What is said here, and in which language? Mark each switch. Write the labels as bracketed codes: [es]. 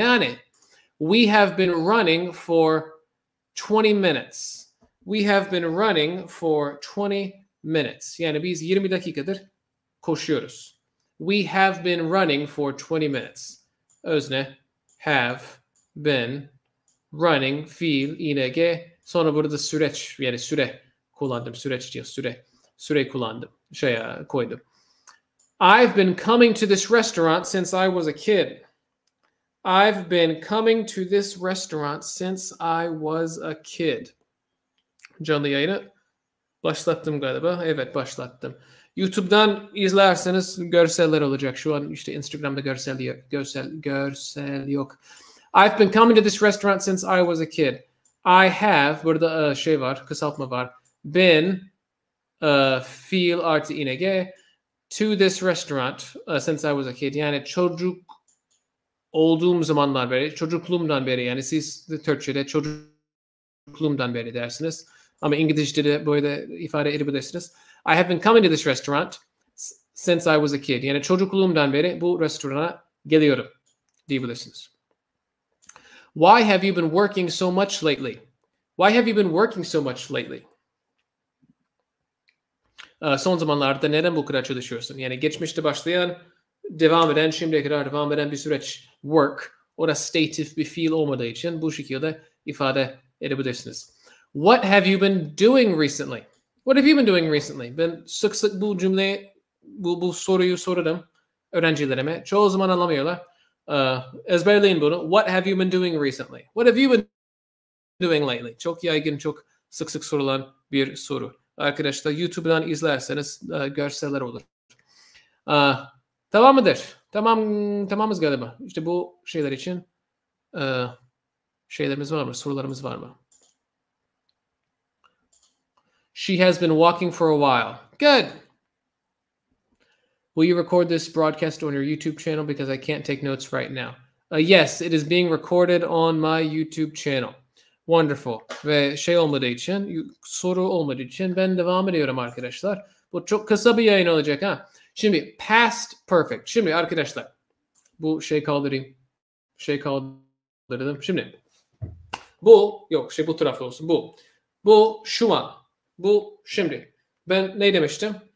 [tr] Yani [en] we have been running for 20 minutes. We have been running for 20 minutes. [tr] Yani biz 20 dakikadır koşuyoruz. [en] We have been running for 20 minutes. Özne have been running fiil ing. [tr] Sonra burada süreç yani süre kullandım. Süreç diyor süre kullandım. Koydum. [en] I've been coming to this restaurant since I was a kid. I've been coming to this restaurant since I was a kid. [tr] Canlı yayını başlattım galiba. Evet, başlattım. YouTube'dan izlerseniz görseller olacak. Şu an işte Instagram'da görsel yok. [en] I've been coming to this restaurant since I was a kid. [tr] I have, burada şey var, kısaltma var. Been, fiil artı ing. [en] To this restaurant since I was a kid. [tr] Yani çocuk olduğum zamanlar beri, çocukluğumdan beri. Yani siz Türkçe'de çocukluğumdan beri dersiniz. Ama İngilizce'de de böyle ifade edebilirsiniz. [en] I have been coming to this restaurant since I was a kid. [tr] Yani çocukluğumdan beri bu restorana geliyorum diyebilirsiniz. [en] Why have you been working so much lately? Why have you been working so much lately? [tr] Son zamanlarda neden bu kadar çalışıyorsun? Yani geçmişte başlayan, devam eden, şimdiye kadar devam eden bir süreç. Work. O da stative bir fiil olmadığı için bu şekilde ifade edebilirsiniz. [en] What have you been doing recently? What have you been doing recently? [tr] Ben sık sık bu cümleyi, bu soruyu sordum öğrencilerime. Çoğu zaman anlamıyorlar. Ezberleyin bunu. [en] What have you been doing recently? What have you been doing lately? [tr] Çok yaygın, çok sık sık sorulan bir soru. Arkadaşlar YouTube'dan izlerseniz görseller olur. Tamam mıdır? Tamamız galiba. İşte bu şeyler için şeylerimiz var mı? Sorularımız var mı? [en] She has been walking for a while. Good. Will you record this broadcast on your YouTube channel because I can't take notes right now? Yes, it is being recorded on my YouTube channel. Wonderful. [tr] Ve şey olmadığı için, soru olmadığı için ben devam ediyorum arkadaşlar. Bu çok kısa bir yayın olacak ha. Şimdi past perfect. Şimdi arkadaşlar bu kaldırayım. dedim. Şimdi bu yok bu tarafta olsun bu. Bu şu an. Bu şimdi. Ben ne demiştim?